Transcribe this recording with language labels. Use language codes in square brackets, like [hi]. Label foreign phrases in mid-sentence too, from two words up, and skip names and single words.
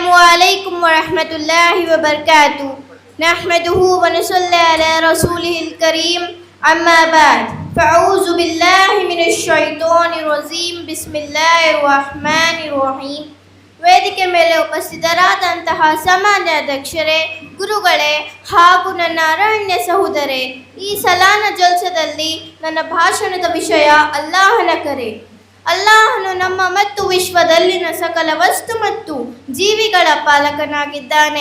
[ar] عليكم ورحمة الله وبركاته نحمده ونصلي على رسوله الكريم أما بعد فأعوذ بالله من الشيطان الرجيم بسم الله الرحمن الرحيم [kn] ವೇದಿಕೆ ಮೇಲೆ ಉಪಸ್ಥಿತರಾದಂತಹ ಸಮಾಜಾಧ್ಯಕ್ಷರೇ, ಗುರುಗಳೇ ಹಾಗೂ ನನ್ನ ಅರಣ್ಯ ಸಹೋದರೇ, ಈ ಸಲಾನ ಜಲ್ಸದಲ್ಲಿ ನನ್ನ ಭಾಷಣದ ವಿಷಯ ಅಲ್ಲಾಹನ ಕರೆ. ಅಲ್ಲಾಹನು ನಮ್ಮ ಮತ್ತು ವಿಶ್ವದಲ್ಲಿನ ಸಕಲ ವಸ್ತು ಮತ್ತು ಜೀವಿಗಳ ಪಾಲಕನಾಗಿದ್ದಾನೆ.